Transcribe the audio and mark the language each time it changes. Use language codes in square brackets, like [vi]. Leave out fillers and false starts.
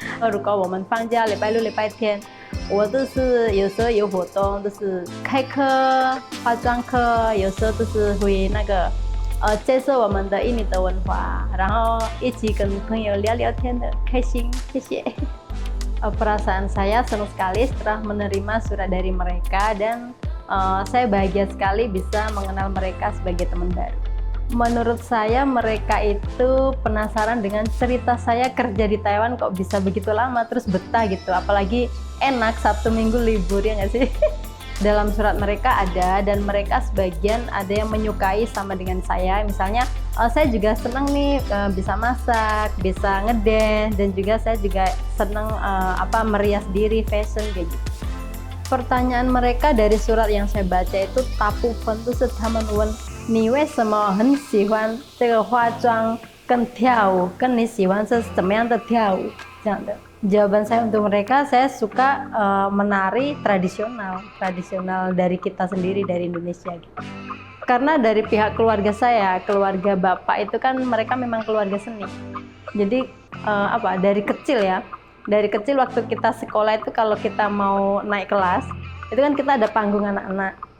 [zh] 如果我们放假礼拜六、礼拜天，我都是有时候有活动，都是开课、化妆课，有时候都是会那个接受我们的印尼的文化，然后一起跟朋友聊聊天的，开心，谢谢。 [id] Perasaan saya senang sekali setelah menerima surat dari mereka dan saya bahagia sekali bisa mengenal mereka sebagai teman baru. Menurut saya mereka itu penasaran dengan cerita saya kerja di Taiwan kok bisa begitu lama terus betah gitu, apalagi enak Sabtu Minggu libur ya nggak sih? Dalam surat mereka ada dan mereka sebagian ada yang menyukai sama dengan saya, misalnya saya juga senang nih bisa masak, bisa ngedance dan juga saya juga senang merias diri, fashion kayak gitu. Pertanyaan mereka dari surat yang saya baca itu [zh] 大部分都是他们问你为什么很喜欢这个化妆跟跳舞，跟你喜欢是怎么样的跳舞这样的。 [id] Jawaban saya untuk mereka, saya suka menari tradisional dari kita sendiri, dari Indonesia gitu. Karena dari pihak keluarga saya, keluarga bapak itu kan mereka memang keluarga seni. Jadi dari kecil waktu kita sekolah itu kalau kita mau naik kelas, itu kan kita ada panggung anak-anak.